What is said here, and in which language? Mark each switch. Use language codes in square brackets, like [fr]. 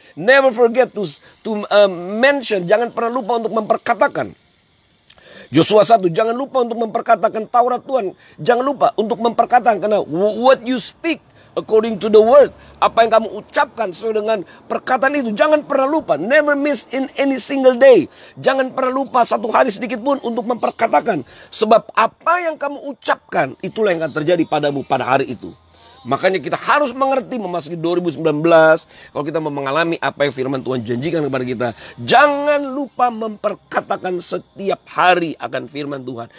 [en] Never forget to mention, [id] jangan pernah lupa untuk memperkatakan. Yosua 1, jangan lupa untuk memperkatakan Taurat Tuhan. Jangan lupa untuk memperkatakan, karena [en] what you speak according to the word, [id] apa yang kamu ucapkan sesuai dengan perkataan itu, jangan pernah lupa. [en] Never miss in any single day. [id] Jangan pernah lupa satu hari sedikit pun untuk memperkatakan. Sebab apa yang kamu ucapkan, itulah yang akan terjadi padamu pada hari itu. Makanya kita harus mengerti memasuki 2019. Kalau kita mau mengalami apa yang firman Tuhan janjikan kepada kita, jangan lupa memperkatakan setiap hari akan firman Tuhan.